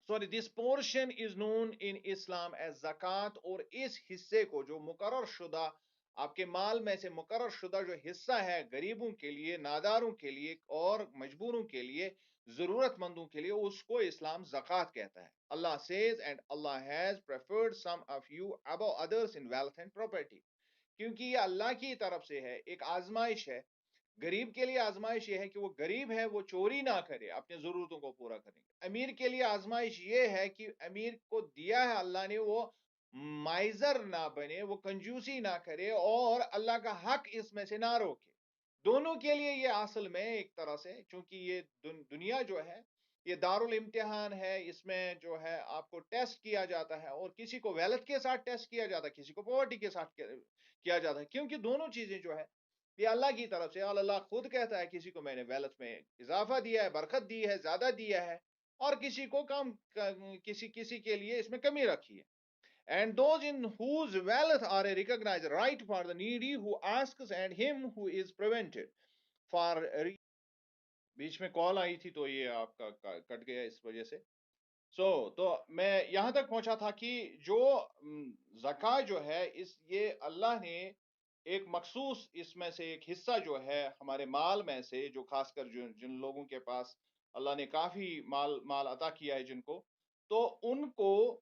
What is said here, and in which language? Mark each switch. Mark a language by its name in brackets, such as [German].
[English] This portion is known in Islam as zakat. [Urdu] اور اس حصے کو جو مقرر شدہ آپ کے مال میں سے مقرر شدہ جو حصہ ہے غریبوں کے لیے، ناداروں کے لیے اور مجبوروں کے لیے، ضرورت مندوں کے لیے، اس کو اسلام زکوٰۃ کہتا ہے. [English] اللہ says and Allah has preferred some of you above others in wealth and property. [Urdu] کیونکہ یہ اللہ کی طرف سے ہے، ایک آزمائش ہے. غریب کے لیے آزمائش یہ ہے کہ وہ غریب ہے، وہ چوری نہ کرے، اپنے ضرورتوں کو پورا کریں گے. امیر کے لیے آزمائش یہ ہے کہ امیر کو دیا ہے اللہ نے، وہ مائزر نہ بنے، وہ کنجوسی نہ کرے اور اللہ کا حق اس میں سے نہ روکے. دونوں کے لیے یہ اصل میں ایک طرح سے، چونکہ یہ دنیا جو ہے یہ دارالامتحان ہے، اس میں جو ہے آپ کو ٹیسٹ کیا جاتا ہے، اور کسی کو ویلتھ کے ساتھ ٹیسٹ کیا جاتا ہے، کسی کو پاورٹی کے ساتھ کیا جاتا ہے. کیونکہ دونوں چیزیں جو ہے یہ اللہ کی طرف سے، اور اللہ خود کہتا ہے کسی کو میں نے ویلتھ میں اضافہ دیا ہے، برکت دی ہے، زیادہ دیا ہے، اور کسی کو کم کسی کے لیے اس میں کمی رکھی ہے. [English] And those in whose wealth are a recognized right for the needy who asks and him who is prevented for. [Urdu] بیچ میں کال آئی تھی تو یہ آپ کا کٹ گیا اس وجہ سے. تو میں یہاں تک پہنچا تھا کہ جو زکوٰۃ جو ہے یہ اللہ نے ایک مخصوص اس میں سے ایک حصہ جو ہے ہمارے مال میں سے، جو خاص کر جن لوگوں کے پاس اللہ نے کافی مال عطا کیا ہے جن کو، تو ان کو